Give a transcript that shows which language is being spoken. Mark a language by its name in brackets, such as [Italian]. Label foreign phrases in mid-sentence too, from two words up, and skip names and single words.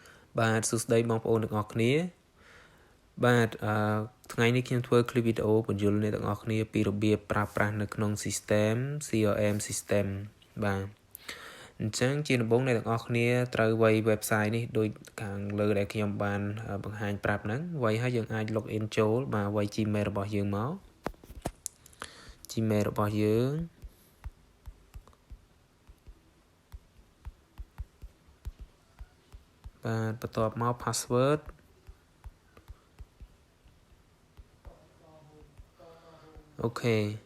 [Khmer] បាទសួស្តីបងប្អូនទាំងអស់គ្នាបាទថ្ងៃនេះខ្ញុំធ្វើ [English] clip video [Khmer] បញ្យល់អ្នកទាំងអស់គ្នា ពីរបៀបប្រើប្រាស់នៅក្នុង [English] system CRM system [Khmer] បាទអញ្ចឹង ជាដំបូងអ្នកទាំងអស់គ្នាត្រូវវាយ website នេះដូចខាងលើដែលខ្ញុំបានបង្ហាញប្រាប់ហ្នឹងវាយហើយយើងអាច [English] log in [Khmer] ចូលបាទវាយ Gmail របស់យើងមក Gmail របស់យើងបាទបន្ទាប់មក password អូខេ